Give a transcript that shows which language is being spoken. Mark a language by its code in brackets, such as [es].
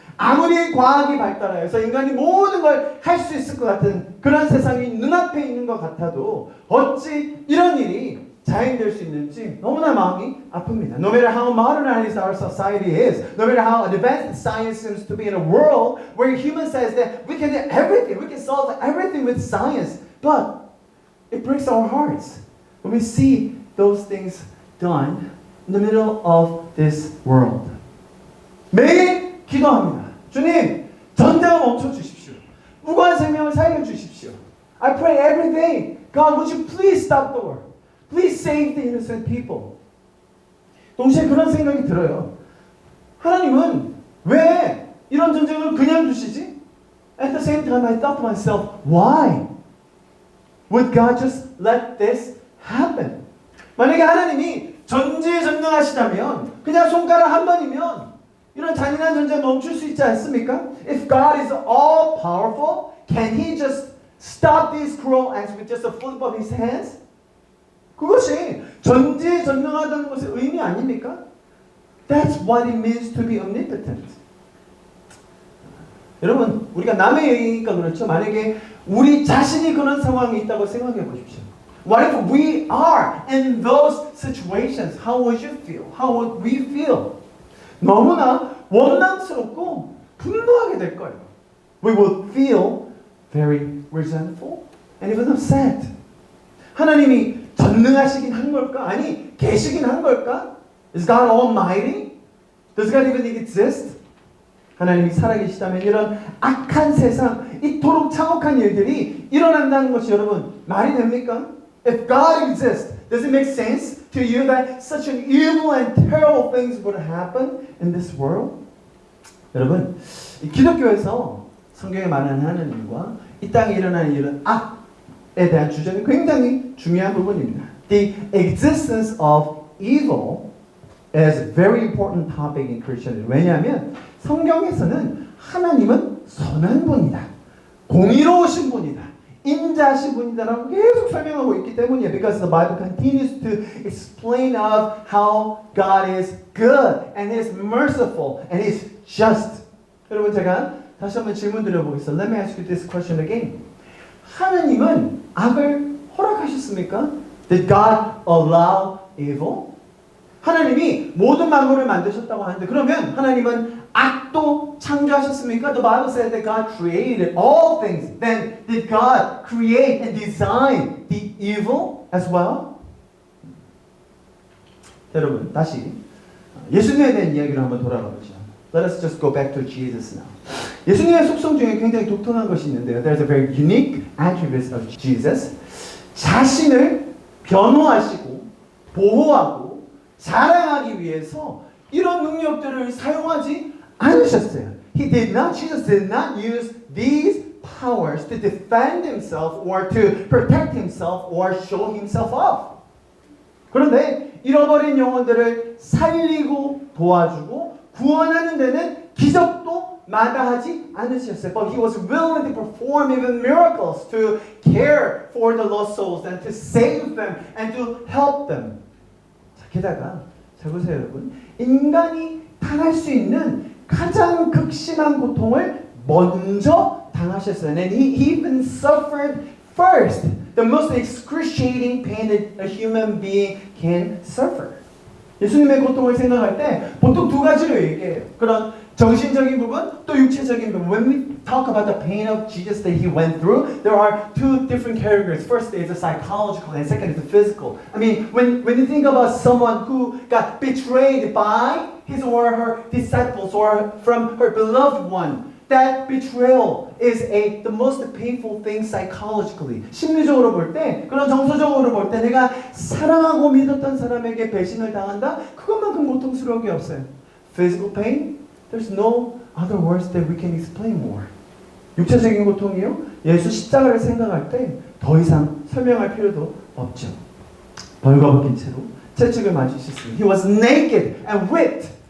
[ko] 아무리 과학이 발달하여서 인간이 모든 걸 할 수 있을 것 같은 그런 세상이 눈앞에 있는 것 같아도 어찌 이런 일이 자행될 수 있는지 너무나 마음이 아픕니다. [en] No matter how modernized our society is, no matter how advanced science seems to be in a world where human says that we can do everything, we can solve everything with science, but it breaks our hearts when we see those things done in the middle of this world. [ko] 매일 기도합니다. 주님, 전쟁을 멈춰 주십시오. 무고한 생명을 살려 주십시오. [en] I pray every day, God, would you please stop the war? Please save the innocent people. [ko] 동시에 그런 생각이 들어요. 하나님은 왜 이런 전쟁을 그냥 두시지? [en] At the same time, I thought to myself, why would God just let this happen? [ko] 만약에 하나님이 전지전능하시다면 그냥 손가락 한 번이면 이런 잔인한 전쟁 멈출 수 있지 않습니까? [en] If God is all powerful, can He just stop these cruel acts with just a flip of His hands? [ko] 그것이 전지전능하다는 것의 의미 아닙니까? [en] That's what it means to be omnipotent. [ko] 여러분, 우리가 남의 얘기니까 그렇죠. 만약에 우리 자신이 그런 상황에 있다고 생각해 보십시오. [en] What if we are in those situations? How would you feel? How would we feel? [ko] 너무나 원망스럽고 분노하게 될 거예요. [en] We would feel very resentful and even upset. [ko] 하나님이 전능하시긴 한 걸까? 아니, 계시긴 한 걸까? [en] Is God almighty? Does God even exist? [ko] 하나님이 살아계시다면 이런 악한 세상, 이토록 참혹한 일들이 일어난다는 것이 여러분 말이 됩니까? [en] If God exists, does it make sense to you that such an evil and terrible things would happen in this world? [ko] 여러분, 이 기독교에서 성경에 말하는 하나님과 이 땅에 일어나는 이런 악에 대한 주제는 굉장히 중요한 부분입니다. [en] The existence of evil is a very important topic in Christianity. [ko] 왜냐하면 성경에서는 하나님은 선한 분이다. 공의로우신 분이다. 인자하신 분이다라고 계속 설명하고 있기 때문이에요. [en] Because the Bible continues to explain of how God is good and He is merciful and He is just. [ko] 여러분 제가 다시 한번 질문 드려보겠습니다. [en] Let me ask you this question again. [ko] 하나님은 악을 허락하셨습니까? [en] Did God allow evil? [ko] 하나님이 모든 만물을 만드셨다고 하는데 그러면 하나님은 악도 창조하셨습니까? [en] The Bible said that God created all things. Then did God create and design the evil as well? [ko] 여러분 다시 예수님에 대한 이야기로 한번 돌아가 보죠. [en] Let us just go back to Jesus now. [ko] 예수님의 속성 중에 굉장히 독특한 것이 있는데요. [en] There's a very unique attribute of Jesus. [ko] 자신을 변호하시고 보호하고 자랑하기 위해서 이런 능력들을 사용하지 않으셨어요. [en] Jesus did not use these powers to defend himself or to protect himself or show himself off. [ko] 그런데 잃어버린 영혼들을 살리고 도와주고 구원하는 데는 기적도 마다하지 않으셨어요. [en] But he was willing to perform even miracles to care for the lost souls and to save them and to help them. [ko] 게다가 잘 보세요 여러분. 인간이 당할 수 있는 가장 극심한 고통을 먼저 당하셨어요. [en] And he even suffered first. The most excruciating pain that a human being can suffer. [ko] 예수님의 고통을 생각할 때 보통 두 가지로 얘기해요. 그런 정신적인 부분 또 육체적인 부분. [en] When we talk about the pain of Jesus that he went through, there are two different categories. First is the psychological and second is the physical. I mean, when you think about someone who got betrayed by his or her disciples or from her beloved one, that betrayal is the most painful thing psychologically. [ko] 심리적으로 볼 때, 그런 정서적으로 볼 때 내가 사랑하고 믿었던 사람에게 배신을 당한다? 그것만큼 고통스러운 게 없어요. [en] Physical pain? There's no other words that we can explain more. [ko] 육체적인 고통이요? 예수 십자가를 생각할 때 더 이상 설명할 필요도 없죠. 벌거벗긴 채로 채찍을 맞으셨습니다. [en] He was naked and whipped.